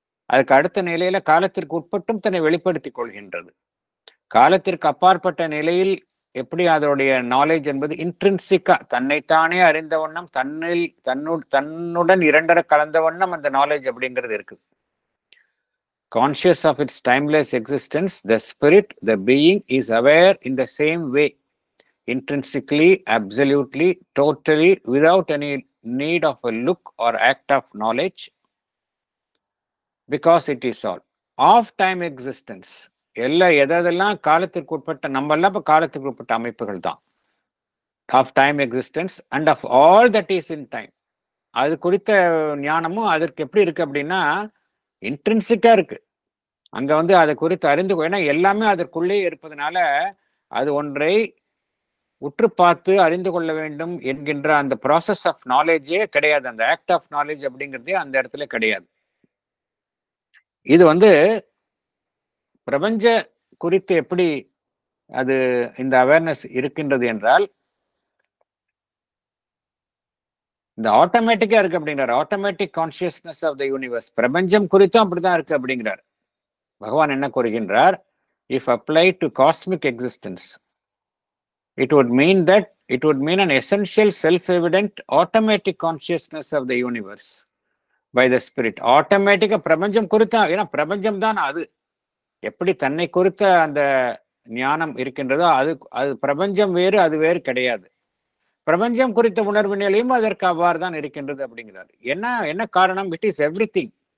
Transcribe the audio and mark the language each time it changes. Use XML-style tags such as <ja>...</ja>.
<ta>அதுக்கு அடுத்த நிலையில காலத்திற்கு உட்பட்டும் தன்னை வெளிப்படுத்திக் கொள்கின்றது. காலத்திற்கு அப்பாற்பட்ட நிலையில் எப்படி அதோடைய நாலேஜ் என்பது இன்ட்ரின்சிக்கா தன்னைத்தானே அறிந்த வண்ணம், தன்னுடன் இரண்டர கலந்த வண்ணம் அந்த நாலேஜ் அப்படிங்கிறது இருக்குது.</ta> <en>Conscious of its timeless existence, the spirit, the being is aware in the same way, intrinsically, absolutely, totally, without any need of a look or act of knowledge, because it is all of time existence.</en> <ta>எதெல்லாம் காலத்திற்கு உட்பட்ட, நம்ம எல்லாம் இப்ப காலத்துக்கு உட்பட்ட அமைப்புகள் தான்.</ta> <en>Of time existence and of all that is in time.</en> <ta>அது குறித்த ஞானமும் அதற்கு எப்படி இருக்கு அப்படின்னா இன்ட்ரின்சிக்கா இருக்கு. அங்க வந்து அதை குறித்து அறிந்து, ஏன்னா எல்லாமே அதற்குள்ளே இருப்பதனால அது ஒன்றை உற்று பார்த்து அறிந்து கொள்ள வேண்டும் என்கின்ற அந்த ப்ராசஸ் ஆஃப் நாலேஜே கிடையாது. அந்த ஆக்ட் ஆஃப் நாலேஜ் அப்படிங்கிறதே அந்த இடத்துல கிடையாது. இது வந்து பிரபஞ்ச குறித்து எப்படி அது இந்த அவேர்னஸ் இருக்கின்றது என்றால், இந்த ஆட்டோமேட்டிக்கா இருக்கு அப்படிங்கிறார்.</ta> <en>Automatic consciousness of the universe.</en> <ta>பிரபஞ்சம் குறித்தும் அப்படிதான் இருக்கு அப்படிங்கிறார். பகவான் என்ன கூறுகின்றார்?</ta> <en>If apply to cosmic existence, it would mean an essential self-evident automatic consciousness of the universe by the spirit.</en> <ta>ஆட்டோமேட்டிக்கா பிரபஞ்சம் குறித்தா, ஏன்னா பிரபஞ்சம் தான் அது. எப்படி தன்னை குறித்த அந்த ஞானம் இருக்கின்றதோ அது பிரபஞ்சம் வேறு, அது வேறு கிடையாது. பிரபஞ்சம் குறித்த உணர்வு நிலையும் அதற்கு அவ்வாறு தான் இருக்கின்றது அப்படிங்கிறார். என்ன காரணம்?</ta> <en>It is everything.</en>